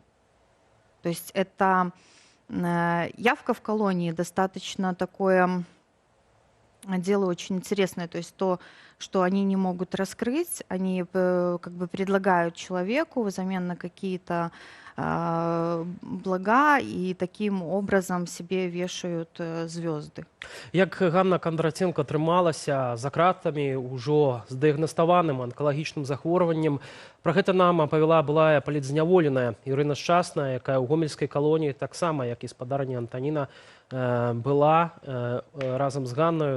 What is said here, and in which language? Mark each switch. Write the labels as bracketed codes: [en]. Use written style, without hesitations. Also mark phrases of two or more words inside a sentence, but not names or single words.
[ru] То есть это явка в колонии достаточно такое дело очень интересное. То есть то, что они не могут раскрыть, они как бы предлагают человеку взамен на какие-то блага и таким образом себе вешают звезды. [be] Як Ганна Кондратенко трымалася за кратамі ўжо з дыягнаставаным анкалагічным захворваннем. Пра гэта нам апавяла былая палітзняволеная Ірына Шчасная, якая ў гомельскай калоніі таксама, як і спадарня Антаніна, была разам з Ганнаю.